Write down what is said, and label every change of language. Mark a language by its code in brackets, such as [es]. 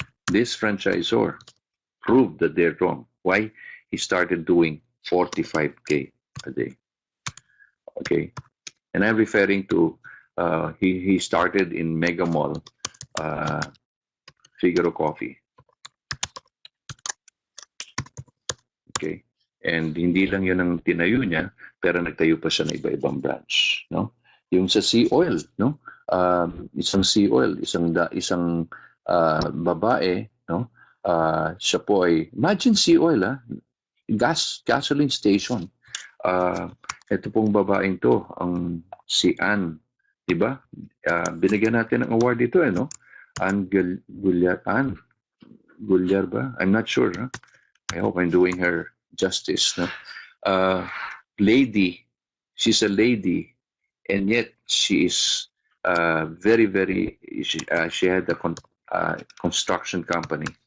[en] This franchisor proved that they're wrong. Why? He started doing 45K a day. Okay, and I'm referring to he started in Mega Mall, Figaro Coffee. Okay, and [tl] hindi lang yun ang tinayo niya, pero nagtayo pa siya ng iba-ibang branch, no? Yung sa Sea Oil, no? Isang Sea Oil, isang babae, no? Siya po ay, imagine Sea Oil, gasoline station. Ito pong babaeng to, ang si Ann, di ba? Binigyan natin ng award dito, no? Ann Gulyar ba? [en] I'm not sure. Huh? I hope I'm doing her justice. No? Lady, she's a lady, and yet she is very, very. She had a construction company.